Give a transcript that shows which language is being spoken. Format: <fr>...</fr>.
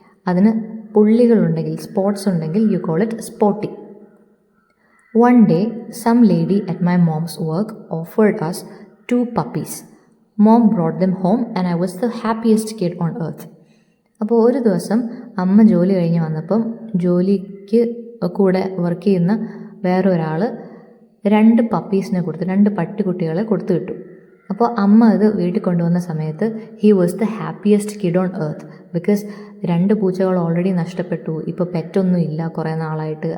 <ml>അതിന് പുള്ളികളുണ്ടെങ്കിൽ, സ്പോട്ട്സ് ഉണ്ടെങ്കിൽ</ml> <en>You call it spotty. One day, some lady at my mom's work offered us 2 puppies. Mom brought them home and I was the happiest kid on earth.</en> <ml>അപ്പോൾ ഒരു ദിവസം അമ്മ ജോലി കഴിഞ്ഞ് വന്നപ്പം ജോലിക്ക് കൂടെ വർക്ക് ചെയ്യുന്ന വേറൊരാൾ 2 പപ്പീസിനെ കൊടുത്തു, 2 പട്ടിക്കുട്ടികളെ കൊടുത്തു വിട്ടു. അപ്പോൾ അമ്മ അത് വീട്ടിൽ കൊണ്ടുവന്ന സമയത്ത്</ml> <en>He was the happiest kid on earth.</en> <ml>Because 2 പൂച്ചകൾ ഓൾറെഡി നഷ്ടപ്പെട്ടു, ഇപ്പോൾ പെറ്റൊന്നും ഇല്ല കുറേ നാളായിട്ട്.</ml>